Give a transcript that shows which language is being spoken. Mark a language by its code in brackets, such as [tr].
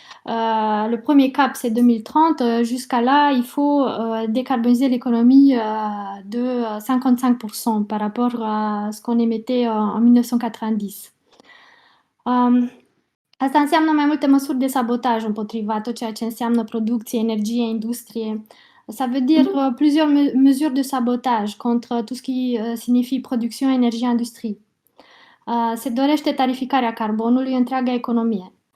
[fr] Le premier cap, c'est 2030. Jusqu'à là, il faut décarboniser l'économie de 55% par rapport à ce qu'on émettait en 1990. [ro] Asta înseamnă mai multe măsuri de sabotaj împotriva tot ceea ce înseamnă producție, energie, industrie. [fr] Ça veut dire plusieurs mesures de sabotage contre tout ce qui signifie production, énergie, industrie. [ro] Se dorește tarificarea carbonului în întreaga economie.